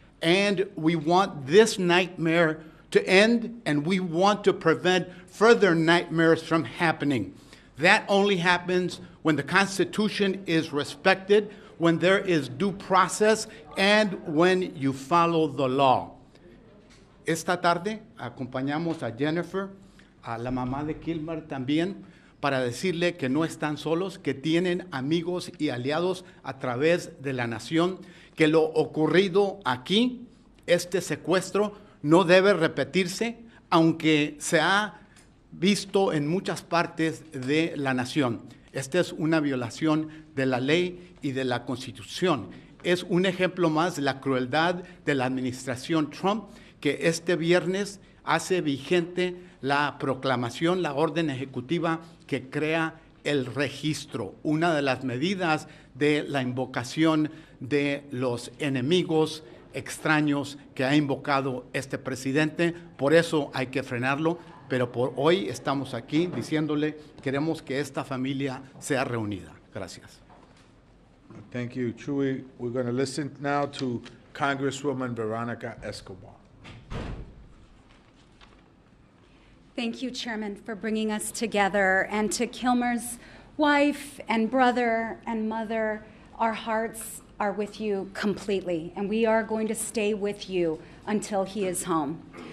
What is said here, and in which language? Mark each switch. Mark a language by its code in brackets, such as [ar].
[en] And we want this nightmare to end, and we want to prevent further nightmares from happening. That only happens when the Constitution is respected, when there is due process, and when you follow the law. [es] Esta tarde acompañamos a Jennifer, a la mamá de Kilmer también, para decirle que no están solos, que tienen amigos y aliados a través de la nación, que lo ocurrido aquí, este secuestro, no debe repetirse, aunque se ha visto en muchas partes de la nación. Esta es una violación de la ley y de la Constitución. Es un ejemplo más de la crueldad de la administración Trump, que este viernes hace vigente la proclamación, la orden ejecutiva que crea el registro, una de las medidas de la invocación de los enemigos extraños que ha invocado este presidente. Por eso hay que frenarlo, pero por hoy estamos aquí diciéndole, queremos que esta familia sea reunida. Gracias. [en] Thank you, Chuy. We're going to listen now to Congresswoman Veronica Escobar. Thank you, Chairman, for bringing us together. And to Kilmer's wife and brother and mother, our hearts are with you completely, and we are going to stay with you until he is home.